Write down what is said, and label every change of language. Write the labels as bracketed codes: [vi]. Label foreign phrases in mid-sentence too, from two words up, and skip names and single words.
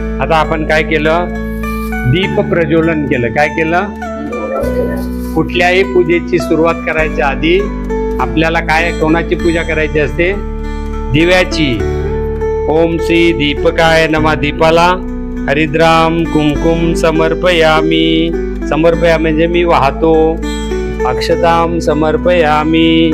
[mr] आता आपण काय केलं, दीप प्रज्वलन केलं. काय केलं, कुठल्याही पूजेची सुरुवात करायच्या आधी आपल्याला काय, कोणाची पूजा करायची असते, दिव्याची. [sa] ओम श्री दीपकाय नमः. दीपाला हरिद्राम कुमकुम समर्पयामी. [mr] समर्पयामी म्हणजे मी वाहतो. [sa] अक्षताम समर्पयामी.